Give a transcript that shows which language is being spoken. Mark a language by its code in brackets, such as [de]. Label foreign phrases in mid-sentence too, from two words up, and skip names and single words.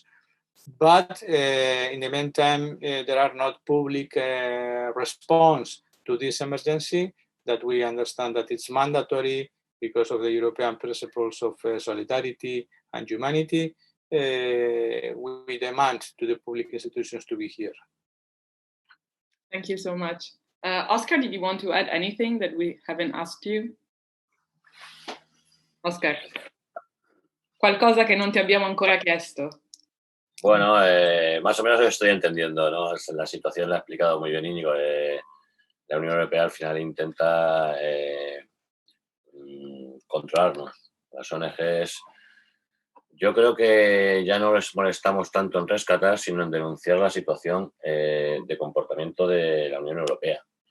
[en] But in the meantime, there are not public response to this emergency, that we understand that it's mandatory because of the European principles of solidarity and humanity. We demand to the public institutions to be here. Thank you so much. Oscar, did you want to add anything that we haven't asked you? [it] Oscar, qualcosa che non ti abbiamo ancora chiesto. [es] Bueno, más o menos estoy entendiendo, ¿no? La situación la ha explicado muy bien Iñigo. La Unión Europea al final intenta controlarnos. Las ONGs, yo creo que ya no les molestamos tanto en rescatar, sino en denunciar la situación de comportamiento de la Unión Europea.